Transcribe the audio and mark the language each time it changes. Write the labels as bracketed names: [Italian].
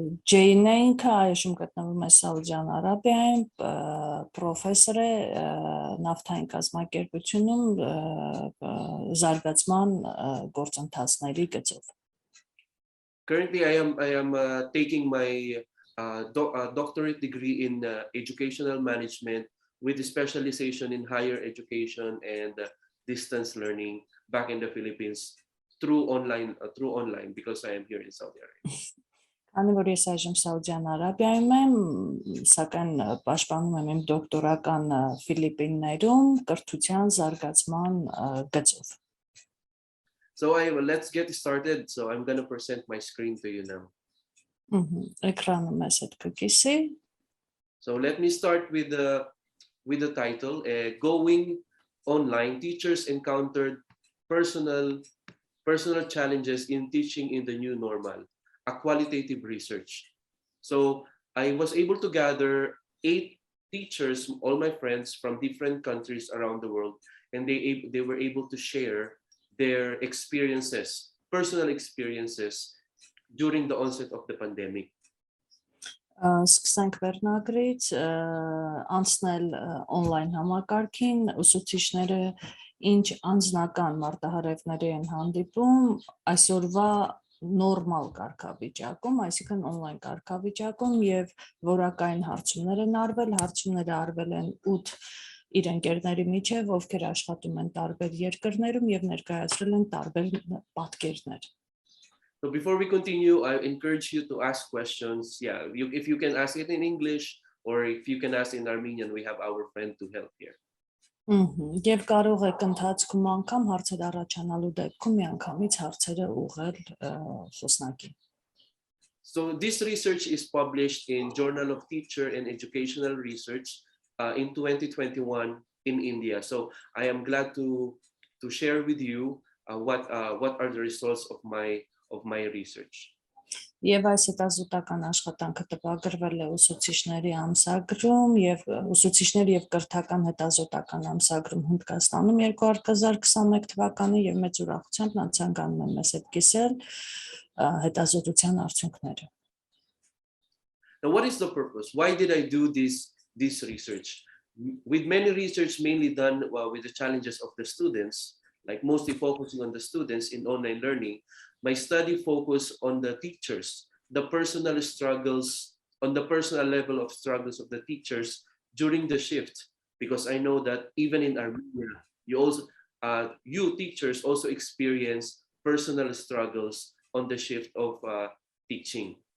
[Armenian] Ջեյն է ինքը այժմ գտնվում է Սաուդյան Արաբիայում, պրոֆեսոր է նավթային կազմակերպությունում զարգացման գործընթացների գծով։ [English] Currently, I am taking my doctorate degree in educational management with a specialization in higher education and distance learning back in the Philippines through online because I am here in Saudi Arabia. [Armenian] Քանի որ ես այժմ Սաուդյան Արաբիայում եմ, սակայն պաշտպանում եմ իմ դոկտորական Ֆիլիպիններում կրթության զարգացման գծով։ [English] So let's get started. So I'm going to present my screen to you now. [Armenian] Էկրանում ես այդ կկիսի։ [English] So let me start with the title, Going Online, Teachers Encountered Personal Challenges in Teaching in the New Normal, a qualitative research. So I was able to gather 8 teachers, all my friends from different countries around the world, and they were able to share their experiences, personal experiences during the onset of the pandemic. [Armenian] Սկսենք վերնագրից, անցնել on-line համակարգին, ուսուցիչները ինչ անձնական մարտահրավերների են հանդիպում այսօրվա նորմալ կարգավիճակում, այսինքն on-line կարգավիճակում եւ որակային հարցումներ են արվել, հարցումները արվել են 8 իր ընկերների միջև, ովքեր աշխատում են տարբեր երկրներում եւ ներկայացրել են տարբեր պատկերներ։ [English] So before we continue, I encourage you to ask questions. Yeah, if you can ask it in English or if you can ask in Armenian, we have our friend to help here. [Armenian] Եվ կարող եք ընթացքում անգամ հարցեր առաջանալու դեպքում միանգամից հարցերը ուղղել խոսնակին։ [English] So this research is published in Journal of Teacher and Educational Research in 2021 in India. So I am glad to share with you what are the results of my research. [Armenian] Եվ այս հետազոտական աշխատանքը տպագրվել է ուսուցիչների ամսագրում եւ ուսուցիչների եւ կրթական հետազոտական ամսագրում Հնդկաստանում 2021 թվականին եւ մեծ ուրախությամբ նա ցանկանում եմ մեզ հետ կիսել հետազոտության արդյունքները։ [English] Now, what is the purpose? Why did I do this research? With many research mainly done with the challenges of the students, like mostly focusing on the students in online learning, my study focused on the teachers, the personal struggles, on the personal level of struggles of the teachers during the shift, because I know that even in Armenia, you teachers also experience personal struggles on the shift of teaching.